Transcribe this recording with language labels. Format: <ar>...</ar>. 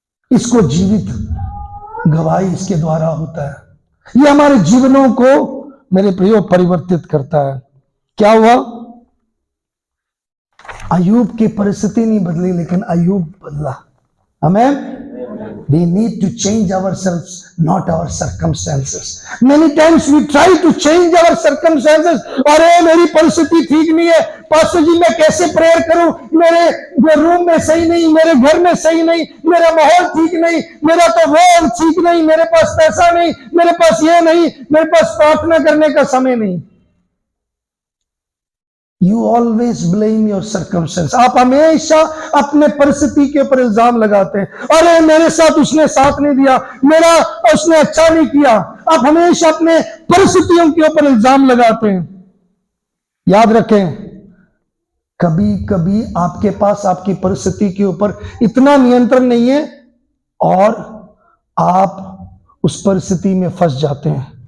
<hi>इसको जीवित गवाही इसके द्वारा होता है। ये हमारे जीवनों को, मेरे प्रियो, परिवर्तित करता है। क्या हुआ? अय्यूब की परिस्थिति नहीं बदली, लेकिन अय्यूब बदला। आमीन।</hi> <en>We need to change ourselves, not our circumstances. Many times we try to change our circumstances.</en> <hi>अरे मेरी परिस्थिति ठीक नहीं है, पास्टर जी मैं कैसे प्रेयर करूं, मेरे रूम में सही नहीं, मेरे घर में सही नहीं, मेरा माहौल ठीक नहीं, मेरा तो वो ठीक नहीं, मेरे पास पैसा नहीं, मेरे पास ये नहीं, मेरे पास प्रार्थना करने का समय नहीं।</hi> <en>You always blame your circumstance.</en> <hi>आप हमेशा अपने परिस्थिति के ऊपर इल्जाम लगाते हैं। अरे मेरे साथ उसने साथ नहीं दिया, उसने अच्छा नहीं किया। आप हमेशा अपने परिस्थितियों के ऊपर इल्जाम लगाते हैं। याद रखें, कभी कभी आपके पास आपकी परिस्थिति के ऊपर इतना नियंत्रण नहीं है और आप उस परिस्थिति में फंस जाते हैं।</hi>